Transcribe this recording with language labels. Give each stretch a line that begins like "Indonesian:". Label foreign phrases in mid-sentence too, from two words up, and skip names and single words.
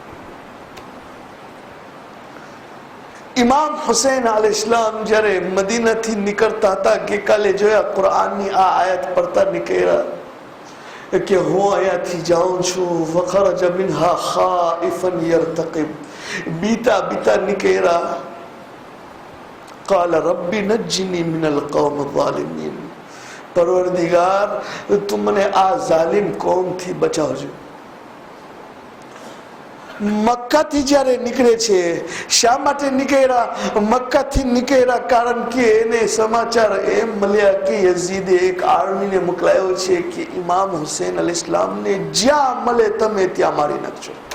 Gujarati: ઇમામ હુસૈન અલ ઇસ્લામ જ્યારે મદીનાથી નીકળતા હતા, ગઈકાલે જોયા કુરાનની આ આયત પડતા નીકળ્યા કે હું અહીંયાથી જાઉં છું.
Arabic: فخرج منها خائفا يترقب,
Gujarati: બીતા બીતા નીકળ્યા.
Arabic: قال ربي نجني من القوم الظالمين,
Gujarati: પરવરદિગાર તું મને આ ઝાલિમ કોમથી બચાવજો. મક્કાથી જ્યારે નીકળે છે, શા માટે નીકળ્યા? મક્કાથી નીકળ્યા કારણ કે એને સમાચાર એમ મળ્યા કે યઝીદે એક આર્મીને મોકલાયો છે કે ઇમામ હુસૈન અલ ઇસ્લામને જ્યાં મળે તમે ત્યાં મારી નાખજો.